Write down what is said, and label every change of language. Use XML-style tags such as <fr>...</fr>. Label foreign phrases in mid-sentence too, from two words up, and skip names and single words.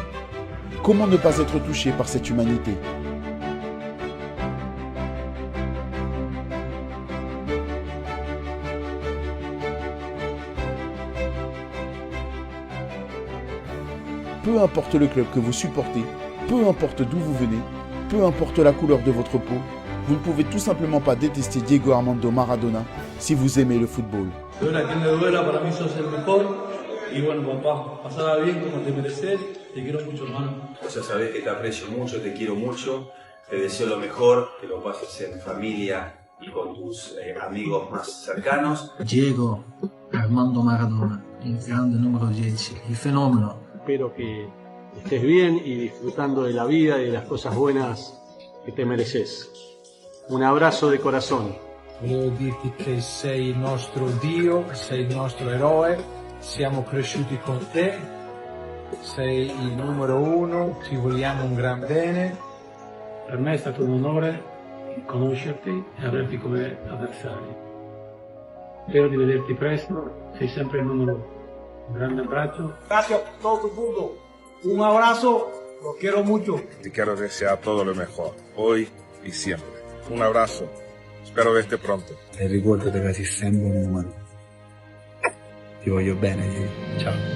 <fr>Comment ne pas être touché par cette humanité ? Peu importe le club que vous supportez, peu importe d'où vous venez, peu importe la couleur de votre peau, vous ne pouvez tout simplement pas détester Diego Armando Maradona si vous aimez le football.</fr> <es>Y bueno, papá, pasala bien como te mereces, te quiero mucho, hermano. Ya sabés que te aprecio mucho, te quiero mucho, te deseo lo mejor, que lo pases en familia y con tus amigos más cercanos.</es> <it>Diego Armando Maradona, il grande numero 10, il fenomeno.</it> <es>Espero que estés bien y disfrutando de la vida y de las cosas buenas que te mereces. Un abrazo de corazón.</es> <it>Volevo dirti che sei il nostro Dio, sei il nostro eroe. Siamo cresciuti con te, sei il numero 1, ti vogliamo un gran bene. Per me è stato un onore conoscerti e averti come avversario. Spero di vederti presto, sei sempre il numero 1. Un grande abbraccio.</it> <es>Grazie a todo el mundo, un abrazo, los quiero mucho. Te quiero desear todo lo mejor, hoy y siempre. Un abrazo, spero verte pronto.</es> <it>E ricordate che sei sempre un umano. Ti voglio bene, Diego. Ciao.</it>